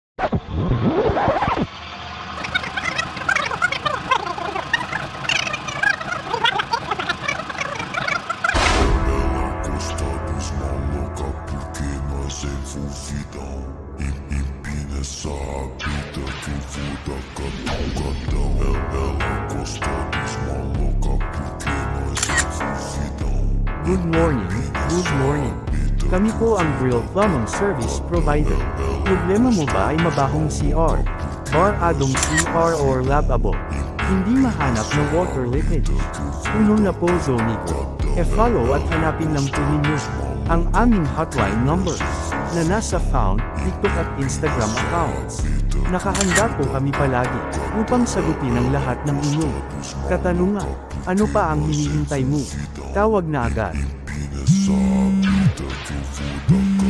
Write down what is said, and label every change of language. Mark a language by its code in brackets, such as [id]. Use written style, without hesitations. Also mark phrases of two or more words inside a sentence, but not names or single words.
[pt] Encostados na louca porque nós envolvidão e nessa vida que eu vou dar catucadão. Ela gosta dos maluca porque nós envolvidão. [en] Good morning, good morning. [tl] Kami po ang Grill Plumbing Service Provider. Problema mo ba ay mabahong CR, baradong CR or lavabo? Hindi mahanap na [en] water leakage? [tl] Puno na po Zomico. E-follow at hanapin lang po ninyo ang aming [en] hotline number [tl] na nasa found, TikTok at Instagram accounts. Nakahanda po kami palagi upang sagutin ang lahat ng inyong katanungan. Ano pa ang hinihintay mo? Tawag na agad. [pt] Nessa vida que eu vou dar